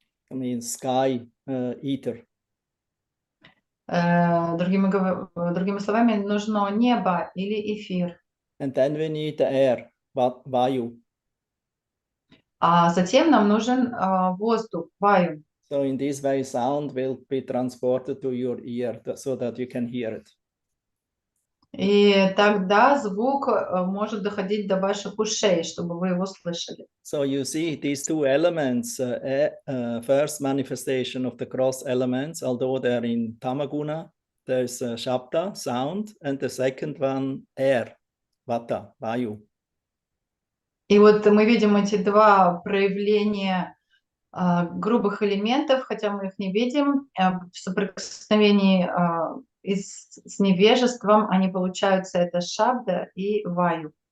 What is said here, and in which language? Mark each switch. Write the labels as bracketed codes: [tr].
[en] I mean, sky, ether. [ru] Другими словами, нужно небо или эфир. [en] And then we need the air, vayu. [ru] А затем нам нужен воздух, ваю. [en] So in this way, sound will be transported to your ear so that you can hear it. [ru] И тогда звук может доходить до ваших ушей, чтобы вы его слышали. [en] So you see these two elements, first manifestation of the cross elements, although they're in Tamaguna, there's Shabda, sound, and the second one, air, Vata, Vayu. [ru] И вот мы видим эти два проявления грубых элементов, хотя мы их не видим, в соприкосновении с невежеством они получаются, это Шабда и Ваю.